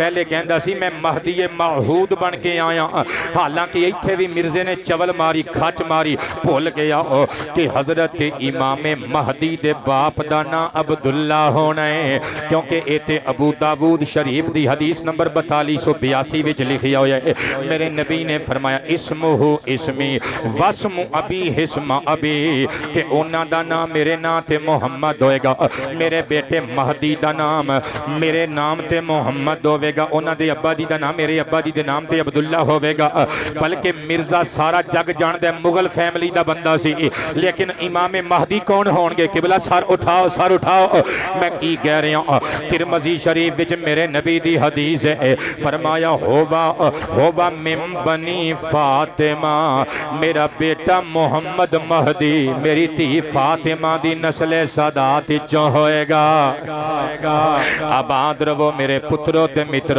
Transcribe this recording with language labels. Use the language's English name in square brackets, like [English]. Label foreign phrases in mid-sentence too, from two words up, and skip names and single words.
[Punjabi] پہلے کہندا سی میں مہدی موعود بن کے آیا۔ حالانکہ ایتھے بھی مرزے نے چول ماری، کھچ ماری، بھل گیا کہ حضرت امام مہدی دے باپ دا نام عبداللہ ہونا ہے، کیونکہ ایتھے ابو داؤد شریف دی حدیث نمبر 4282 وچ لکھیا ہویا ہے. میرے نبی نے فرمایا [Arabic] اسمه اسمي واسم أبي اسم أبي, [Punjabi] کہ انہاں دا نام میرے نام تے محمد ہوئے گا، میرے بیٹے مہدی دا نام میرے نام تے محمد ہووے گا، انہاں دے ابا جی دا نام میرے ابا جی دے نام تے عبداللہ ہووے گا. بلکہ مرزا سارا جگ جاندا مغل فیملی دا بندہ سی, لیکن امام مہدی کون ہونگے? قبلہ سر اٹھاؤ، سر اٹھاؤ۔ میں کی کہہ رہا، ترمذی شریف وچ میرے نبی دی حدیث ہے، فرمایا [Arabic] هو من بني فاطمة, [Punjabi] میرا بیٹا محمد مہدی میری دھی فاطمہ دی نسل سادات چوں ہوئے گا. آباد رہو میرے پترو تے مترو.